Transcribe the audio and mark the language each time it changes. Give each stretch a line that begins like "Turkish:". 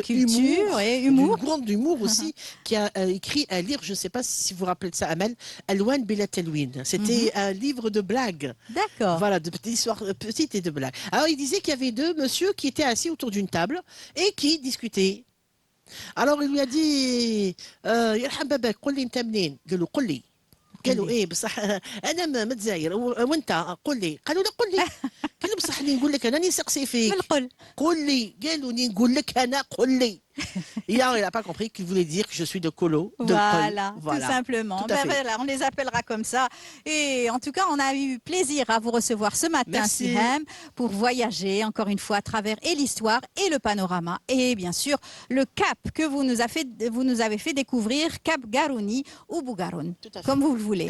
French: culture et humour. D'une grande humour aussi, qui a écrit un livre, je ne sais pas si vous vous rappelez de ça, Amel, Alwan Bila Telwin. C'était un livre de blagues. D'accord. Voilà, de petites histoires petites et de blagues. Alors il disait qu'il y avait deux monsieur qui étaient assis autour d'une table et qui discutaient. Alors il lui a dit
Arabic: يرحم بابك قل لي انت منين؟ قال له قل لي. قالوا ايه بصح انا من الجزائر وانت قل لي قالوا لا قل لي قال له بصح اللي نقول لك انا راني نسقسي فيك قل لي قالوا لي نقول لك انا قل لي.
French: Et alors, il n'a pas compris qu'il voulait dire que je suis de Colo. Voilà, tout simplement. Tout voilà, on les appellera comme ça. Et en tout cas, on a eu plaisir à vous recevoir ce matin, Siham, pour voyager encore une fois à travers et l'histoire et le panorama. Et bien sûr, le cap que vous nous avez fait découvrir, Cap Garouni ou Bougaroun, comme vous le voulez.